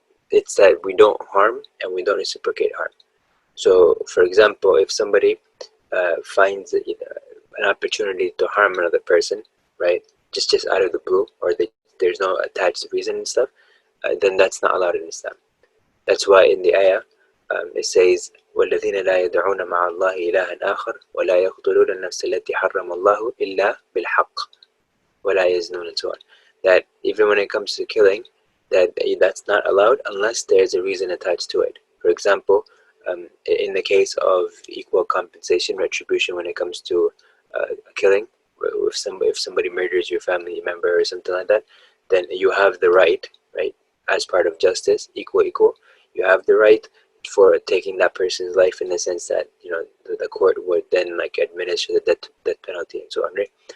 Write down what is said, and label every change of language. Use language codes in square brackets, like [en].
[en] It's that we don't harm and we don't reciprocate harm. So, for example, if somebody finds an opportunity to harm another person, right, just out of the blue, or there's no attached reason and stuff, then that's not allowed in Islam. That's why in the ayah it says [ar] وَالَّذِينَ لَا يَدْعُونَ مَعَ اللَّهِ إِلَهًا آخَرَ وَلَا يَقْتُلُونَ النَّفْسَ الَّتِي حَرَّمَ اللَّهُ إِلَّا بِالْحَقِّ وَلَا يَزْنُونَ, [en] and so on. That even when it comes to killing, that's not allowed unless there's a reason attached to it. For example, in the case of equal compensation, retribution, when it comes to killing, if somebody murders your family member or something like that, then you have the right, as part of justice, equal, you have the right for taking that person's life, in the sense that the court would then administer the death penalty and so on, right?